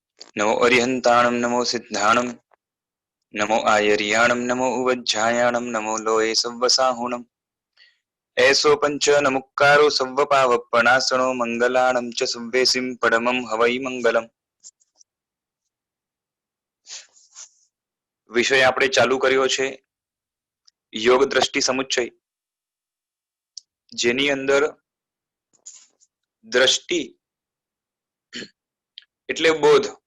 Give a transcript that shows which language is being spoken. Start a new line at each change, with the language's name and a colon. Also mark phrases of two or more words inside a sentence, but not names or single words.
Prakrit languages: नमो अरिहंताणं नमो सिद्धाणं नमो आयर्याणं नमो उवज्झायाणं नमो लोये सव्वसाहुणम् ऐसो पंच नमुक्कारो सव्वपावप्पणासनो मंगलाणं च सव्वेसिं परमं हवै मंगलम्।
Gujarati: વિષય આપણે ચાલુ કર્યો છે યોગ દ્રષ્ટિ સમુચ્ચય, જેની અંદર દ્રષ્ટિ એટલે બોધ.